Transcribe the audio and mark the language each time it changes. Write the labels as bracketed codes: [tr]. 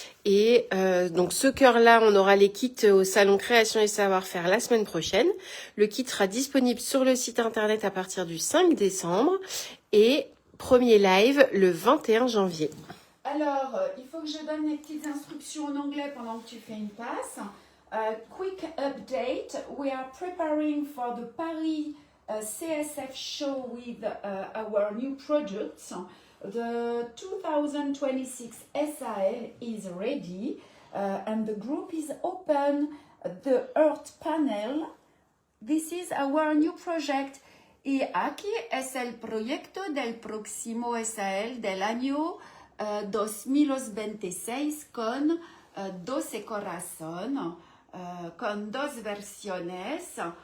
[fr] Et donc ce cœur-là, on aura les kits au salon Création et Savoir-faire la semaine prochaine. Le kit sera disponible sur le site internet à partir du 5 décembre. Et premier live le 21 janvier. Alors, il faut que je donne les petites instructions en anglais pendant que tu fais une passe. [en] Quick update. We are preparing for the Paris CSF show with our new products. The 2026 SAL is ready and the group is open. The Earth Panel. This is our new project. [es] Y aquí es el proyecto del próximo SAL del año 2026 con 12 corazones, con dos versiones.